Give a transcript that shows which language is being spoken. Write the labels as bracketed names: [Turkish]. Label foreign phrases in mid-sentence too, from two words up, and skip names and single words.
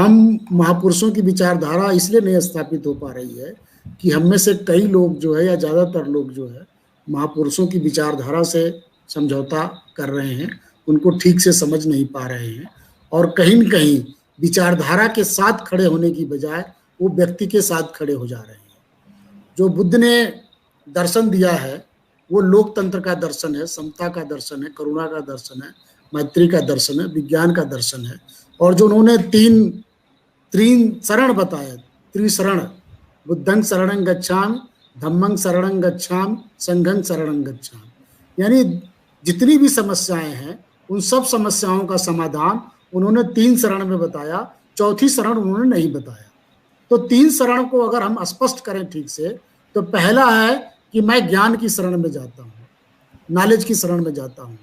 [Hindi] हम महापुरुषों की विचारधारा इसलिए नहीं स्थापित हो पा रही है कि हम में से कई लोग जो है या ज़्यादातर लोग जो है महापुरुषों की विचारधारा से समझौता कर रहे हैं, उनको ठीक से समझ नहीं पा रहे हैं, और कहीं न कहीं विचारधारा के साथ खड़े होने की बजाय वो व्यक्ति के साथ खड़े हो जा रहे हैं। जो बुद्ध ने दर्शन दिया है वो लोकतंत्र का दर्शन है, समता का दर्शन है, करुणा का दर्शन है, मैत्री का दर्शन है, विज्ञान का दर्शन है। और जो उन्होंने तीन शरण बताए, त्रिशरण, [Pali] बुद्धं शरणं गच्छामि, धम्मं शरणं गच्छामि, संघं शरणं गच्छामि, [Hindi] यानी जितनी भी समस्याएं हैं उन सब समस्याओं का समाधान उन्होंने 3 शरण में बताया, चौथी शरण उन्होंने नहीं बताया। तो 3 शरण को अगर हम स्पष्ट करें ठीक से, तो पहला है कि मैं ज्ञान की शरण में जाता हूँ, नॉलेज की शरण में जाता हूँ।